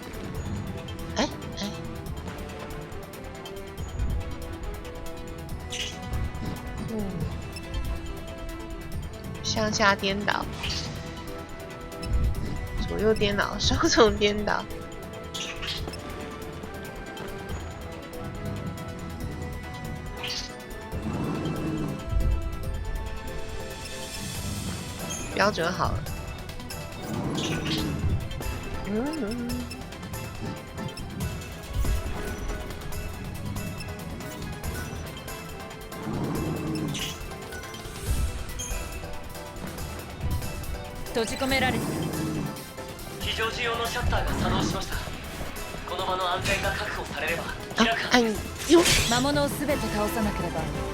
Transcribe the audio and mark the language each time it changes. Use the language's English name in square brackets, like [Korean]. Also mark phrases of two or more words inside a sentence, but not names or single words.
[Chinese] 向下颠倒，左右颠倒，双重颠倒。标准好了。 [Japanese] 閉じ込められた。非常時用のシャッターが作動しました。この場の安全が確保されれば啊，按哟，魔物をすべて倒さなければ。